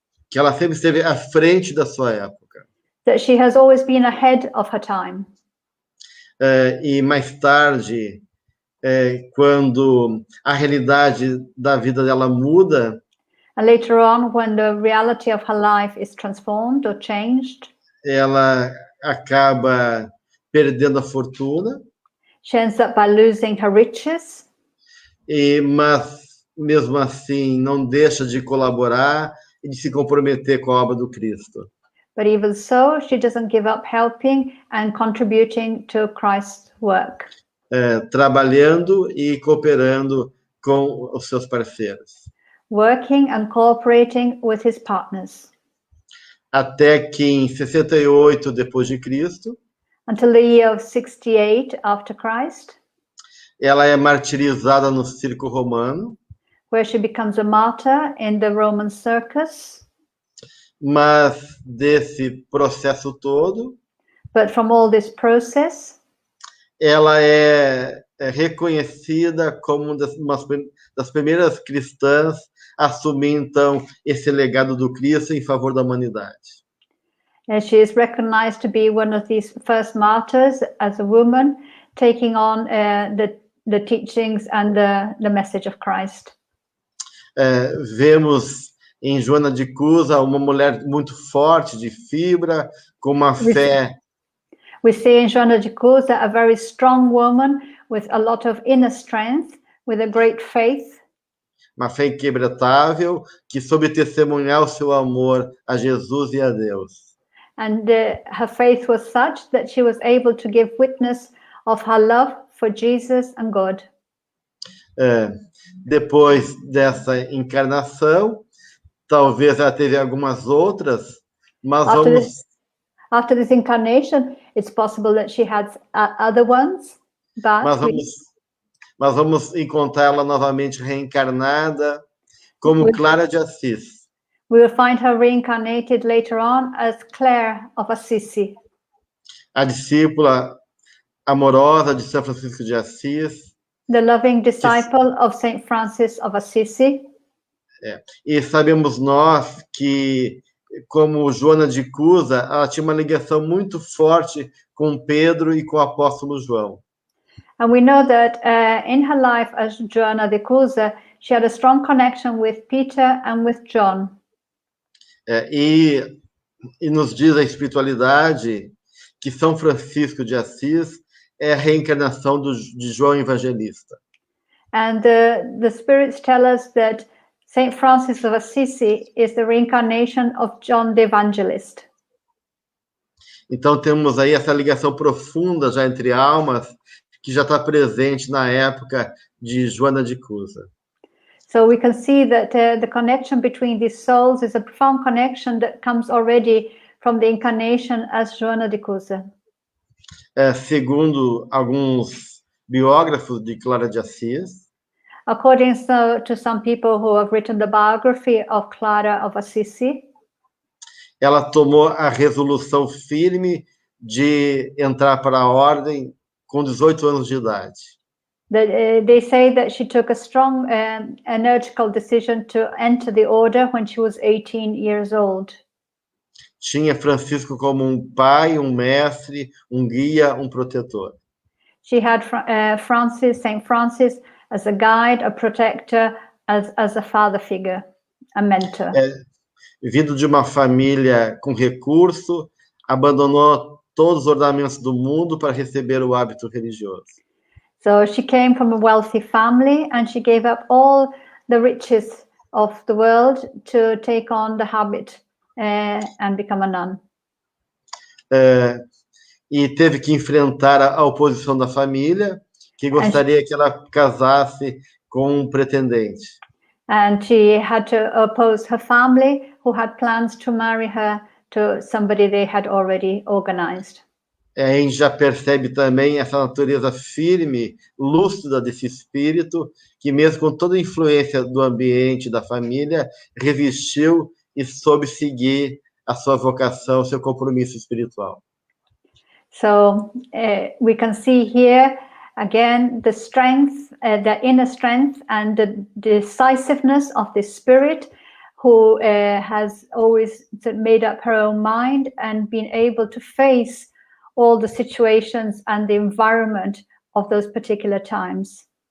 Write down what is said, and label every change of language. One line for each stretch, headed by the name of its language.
Portuguese: Que ela sempre esteve à frente da sua época.
English: That she has always been ahead of her time.
Portuguese: E mais tarde, quando a realidade da vida dela muda,
English: and later on, when the reality of her life is transformed or changed,
Portuguese: ela acaba perdendo a fortuna,
English: She ends up by losing her riches,
Portuguese: mas mesmo assim não deixa de colaborar e de se comprometer com a obra do Cristo.
English: but even so, she doesn't give up helping and contributing to Christ's work,
Portuguese: Trabalhando e cooperando com os seus parceiros.
English: working and cooperating with his partners.
Portuguese: Até que em 68 depois de Cristo,
English: Until the year of 68 after Christ,
Portuguese: ela é martirizada no circo romano,
English: where she becomes a martyr in the Roman circus.
Portuguese: mas desse processo todo,
English: But from all this process,
Portuguese: ela é reconhecida como uma das primeiras cristãs a assumir, então, esse legado do Cristo em favor da humanidade.
English: she is recognized to be one of these first martyrs as a woman, taking on the teachings and the message of Christ.
Portuguese: Vemos em Joana de Cusa uma mulher muito forte, de fibra, com uma fé.
English: We see in Joanna de Cusa a very strong woman with a lot of inner strength, with a great faith.
Portuguese: Uma fé inquebrantável, que soube testemunhar o seu amor a Jesus e a Deus.
English: And her faith was such that she was able to give witness of her love for Jesus and God.
Portuguese: Depois dessa encarnação, talvez ela teve algumas outras, mas
English: After this incarnation, it's possible that she had other ones,
Portuguese: mas vamos encontrá-la novamente reencarnada como Clara de Assis.
English: We will find her reincarnated later on as Clare of Assisi.
Portuguese: A discípula amorosa de São Francisco de Assis.
English: The loving disciple of Saint Francis of Assisi.
Portuguese: E sabemos nós que, como Joana de Cusa, ela tinha uma ligação muito forte com Pedro e com o apóstolo João.
English: And we know that in her life as Joanna de Cusa, she had a strong connection with Peter and with John.
Portuguese: E nos diz a espiritualidade que São Francisco de Assis é a reencarnação de João Evangelista.
English: And the spirits tell us that Saint Francis of Assisi is the reincarnation of John the Evangelist.
Portuguese: Então temos aí essa ligação profunda já entre almas que já está presente na época de Joana de Cusa.
English: So we can see that the connection between these souls is a profound connection that comes already from the incarnation as Joana de Cusa.
Portuguese: Segundo alguns biógrafos de Clara de Assis,
English: according to some people who have written the biography of Clara of Assisi,
Portuguese: ela tomou a resolução firme de entrar para a ordem com 18 anos de idade.
English: They say that she took a strong energical decision to enter the order when she was 18 years old.
Portuguese: Tinha Francisco como pai, mestre, guia, protetor.
English: She had Saint Francis as a guide, a protector, as a father figure, a mentor.
Portuguese: Vindo de uma família com recurso, abandonou todos os ornamentos do mundo para receber o hábito religioso.
English: So she came from a wealthy family and she gave up all the riches of the world to take on the habit and become a nun.
Portuguese: E teve que enfrentar a oposição da família, que gostaria que ela casasse com pretendente.
English: And she had to oppose her family, who had plans to marry her to somebody they had already organized.
Portuguese: A gente já percebe também essa natureza firme, lúcida desse espírito, que mesmo com toda a influência do ambiente, da família, resistiu e soube seguir a sua vocação, seu compromisso espiritual.
English: So we can see here again the strength, the inner strength and the decisiveness of the spirit who has always made up her own mind and been able to face all the situations and the environment of those particular times.